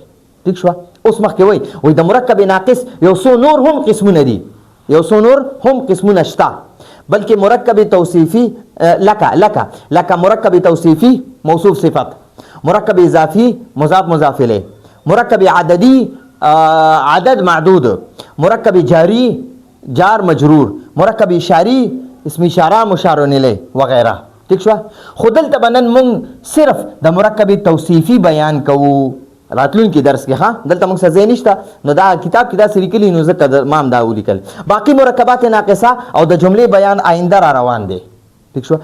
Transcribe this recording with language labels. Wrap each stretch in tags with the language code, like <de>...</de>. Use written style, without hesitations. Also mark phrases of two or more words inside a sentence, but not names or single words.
<ps>ٹھیک شو. اوس مخکې وایي د مرکب ناقص یو څو نور هم قسمونه دي، شته، بلکې مرکب توصیفي لکه مرکب توصیفي موصوف صفت، مرکب اضافي مضاف الیه، مرکب عددي عدد معدود، مرکب جاری جار مجرور، مرکب اشاری اسم اشاره مشار الیه وغیرہ. ٹھیک شو. خو دلته به نن مونږ صرف د مرکب توصیفي بیان کوو. راتلونکي درس کې دلته موږ څه ځای نشته، نو دا کتاب کې داسې لیکلي، نو ځکه ما هم دا ولیکل. باقي مرکبات ناقصه او د جملې بیان آینده را روان دی. ٹھیک شو.</ps>